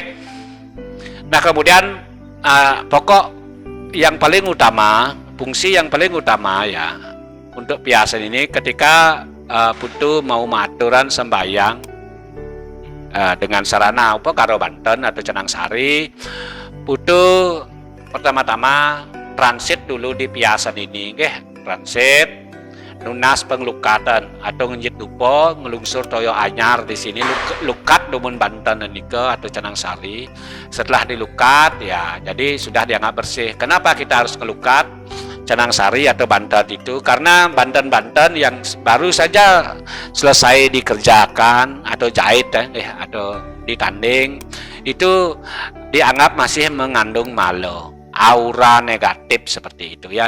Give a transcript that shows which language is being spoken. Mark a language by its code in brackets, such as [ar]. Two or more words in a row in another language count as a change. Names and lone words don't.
[id] Nah, kemudian pokok yang paling utama, fungsi yang paling utama ya untuk piasan ini ketika Putu mau maturan sembayang dengan sarana apa karo Banten atau Canang Sari, Putu pertama-tama transit dulu di piasan ini, nggih. [ban] Transit nunas penglukatan atau ngenjit dupo ngelungsur toyo anyar [id] di sini [ban] lukat dumun Banten nika atau Canang Sari. [id] Setelah dilukat ya, jadi sudah dianggap bersih. Kenapa kita harus ngelukat Canang Sari atau Banten itu? Karena Banten yang baru saja selesai dikerjakan atau jahit atau ditanding itu dianggap masih mengandung malo, aura negatif seperti itu ya.